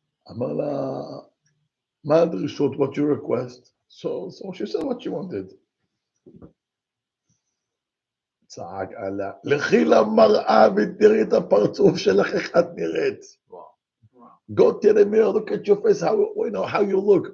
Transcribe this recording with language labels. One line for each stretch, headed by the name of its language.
Hebrew: אמר לה, מה הדרישות,
English: what you request? So she said what she wanted.
Hebrew: צעק עליה, לכי למראה ותראי את הפרצוף שלך, איך את נראית.
English: Go to the mirror, look at your face, how you look.